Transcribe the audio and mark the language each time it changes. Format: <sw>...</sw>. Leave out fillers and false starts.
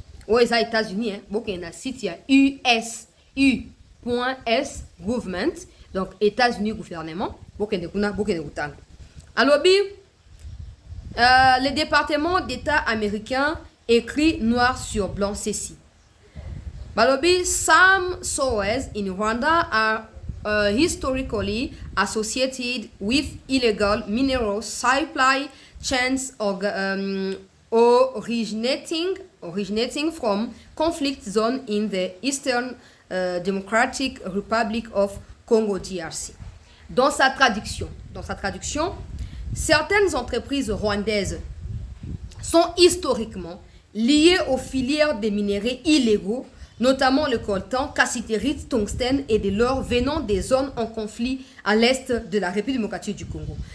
<fr>aux États-Unis, beaucoup de sites, il y a US.S government, donc États-Unis gouvernement, beaucoup de temps. Alors, le département d'État américain écrit noir sur blanc ceci.</fr> <en>Balobi, some sources in Rwanda are historically associated with illegal mineral supply chains originating from conflict zone in the Eastern Democratic Republic of Congo DRC.</en> <fr>Dans sa traduction, certaines entreprises rwandaises sont historiquement liées aux filières des minéraux illégaux, notamment le coltan, cassitérite, tungstène et de l'or venant des zones en conflit à l'est de la République démocratique du Congo.</fr>